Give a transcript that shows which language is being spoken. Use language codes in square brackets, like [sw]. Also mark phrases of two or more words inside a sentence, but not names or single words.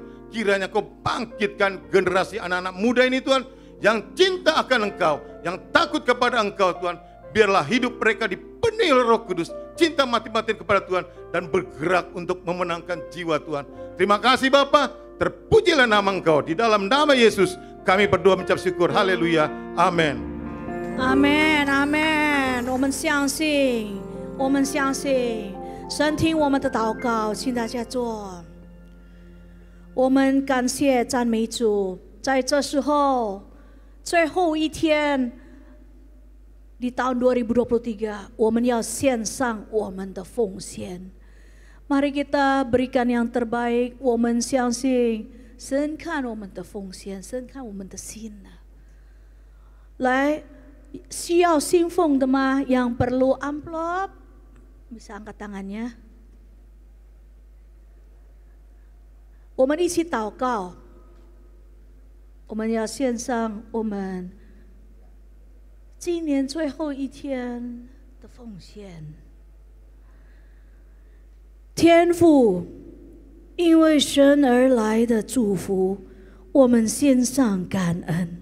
[id] Kiranya Kau bangkitkan generasi anak-anak muda ini Tuhan, yang cinta akan Engkau, yang takut kepada Engkau Tuhan. Biarlah hidup mereka dipenuhi oleh Roh Kudus, cinta mati-matian kepada Tuhan, dan bergerak untuk memenangkan jiwa Tuhan. Terima kasih Bapa, terpujilah nama Engkau. Di dalam nama Yesus kami berdoa mengucap syukur. Haleluya. Amin. [zh] 阿门，阿门。我们相信，我们相信，神听我们的祷告，请大家坐。我们感谢赞美主，在这时候最后一天 [id] di tahun 2023, [zh] 我们要献上我们的奉献。 [id] Mari kita berikan yang terbaik， [zh] 我们相信神看我们的奉献，神看我们的心呢。来。需要信奉的吗？ [id] Yang perlu amplop bisa angkat tangannya. [zh] 我们一起祷告，我们要献上我们今年最后一天的奉献。天父，因为神而来的祝福，我们献上感恩。